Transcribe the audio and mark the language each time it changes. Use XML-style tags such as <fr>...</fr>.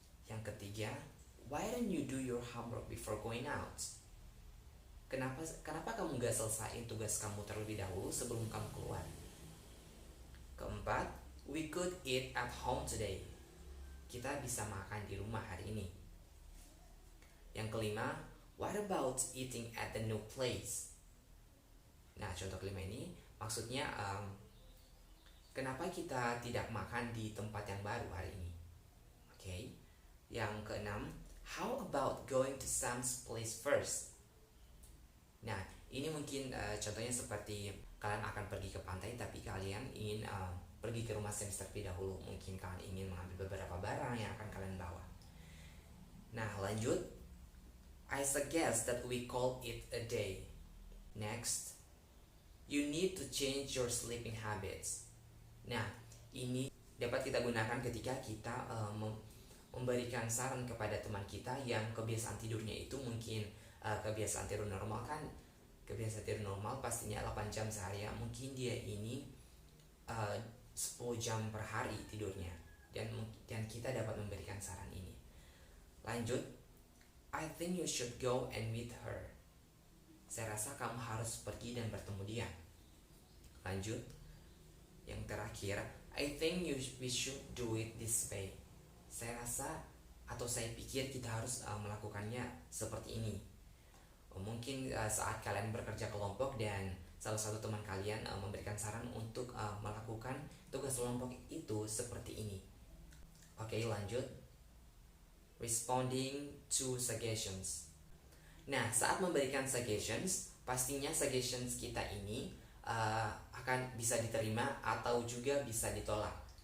<id>Yang ketiga,</id> <en>why don't you do your homework before going out?</en> <id>Kenapa kamu gak selesaiin tugas kamu terlebih dahulu sebelum kamu keluar?</id> <en>Keempat, we could eat at home today.</en> <id>Kita bisa makan di rumah hari ini. Yang kelima,</id> <en>what about eating at the new place?</en> <id>Nah, contoh kelima ini maksudnya kenapa kita tidak makan di tempat yang baru hari ini? Oke. Yang keenam,</id> <en>how about going to Sam's place first?</en> <id>Nah, ini mungkin contohnya seperti kalian akan pergi ke pantai tapi kalian ingin pergi ke rumah Sam terlebih dahulu. Mungkin kalian ingin mengambil beberapa barang yang akan kalian bawa. Nah, lanjut.</id> <en>I suggest that we call it a day. Next, you need to change your sleeping habits.</en> <id>Nah, ini dapat kita gunakan ketika kita memberikan saran kepada teman kita yang kebiasaan tidurnya itu mungkin kebiasaan tidur normal kan. Kebiasaan tidur normal pastinya 8 jam sehari ya. Mungkin dia ini 10 jam per hari tidurnya. Dan kita dapat memberikan saran ini. Lanjut,</id> <en>I think you should go and meet her.</en> <id>Saya rasa kamu harus pergi dan bertemu dia. Lanjut, yang terakhir,</id> <en>I think we should do it this way.</en> <id>Saya rasa atau saya pikir kita harus melakukannya seperti ini. Mungkin saat kalian bekerja kelompok dan salah satu teman kalian memberikan saran untuk melakukan tugas kelompok itu seperti ini. Oke, lanjut.</id> <en>Responding to suggestions.</en> <id>Nah, saat memberikan suggestions, pastinya suggestions kita ini akan bisa diterima atau juga bisa ditolak.</id>